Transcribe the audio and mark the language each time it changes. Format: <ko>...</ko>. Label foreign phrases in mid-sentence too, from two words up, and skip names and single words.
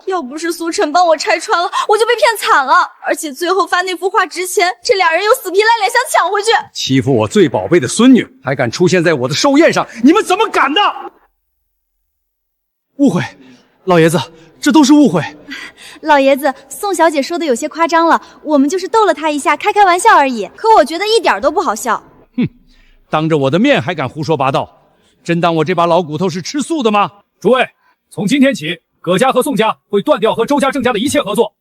<zh>要不是蘇晨幫我拆穿了，我就被騙慘了。而且最後發那幅畫之前，這倆人又死皮賴臉想搶回去，欺負我最寶貝的孫女，還敢出現在我的壽宴上，你們怎麼敢的？誤會，老爺子，這都是誤會。老爺子，宋小姐說的有些誇張了，我們就是逗了她一下，開開玩笑而已。可我覺得一點都不好笑。哼，當着我的面還敢胡說八道，真當我這把老骨頭是吃素的嗎？諸位，從今天起，葛家和宋家會斷掉和周家、鄭家的一切合作。</zh>